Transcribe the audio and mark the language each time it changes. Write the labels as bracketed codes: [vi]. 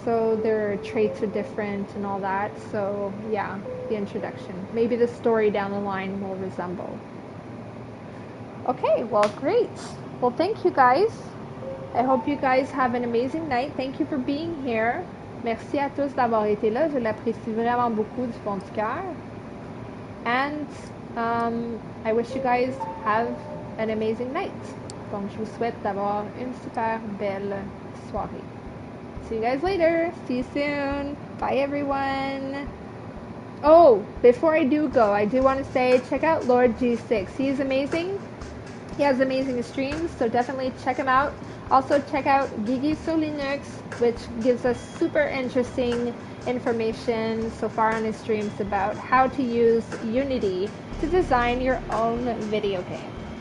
[en] So their traits are different and all that. So yeah, the introduction. Maybe the story down the line will resemble. Okay, well, great. Well, thank you guys. I hope you guys have an amazing night. Thank you for being here. [fr] Merci à tous d'avoir été là. Je l'apprécie vraiment beaucoup du fond du cœur. [en] And I wish you guys have an amazing night. [fr] Donc, je vous souhaite d'avoir une super belle soirée. [en] See you guys later. See you soon. Bye, everyone. Oh, before I do go, I do want to say check out Lord G6. He's amazing. He has amazing streams, so definitely check him out. Also check out Gigi So Linux, which gives us super interesting information so far on his streams about how to use Unity to design your own video game.